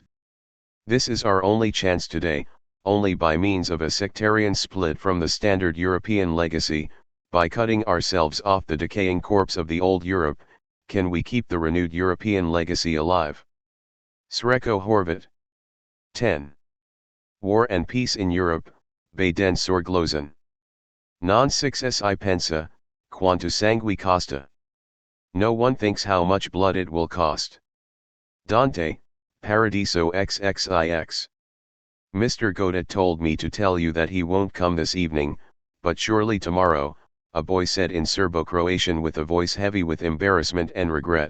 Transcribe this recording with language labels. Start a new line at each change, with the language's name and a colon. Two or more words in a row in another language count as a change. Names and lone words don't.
English: This is our only chance today, only by means of a sectarian split from the standard European legacy, by cutting ourselves off the decaying corpse of the old Europe, can we keep the renewed European legacy alive. Sreko Horvat. 10. War and Peace in Europe,
German: bei den Sorglosen.
Italian: Non successi pensa, quanto sangue costa.
English: No one thinks how much blood it will cost. Dante, Paradiso XXIX. Mr. Godet told me to tell you that he won't come this evening, but surely tomorrow, a boy said in Serbo-Croatian with a voice heavy with embarrassment and regret.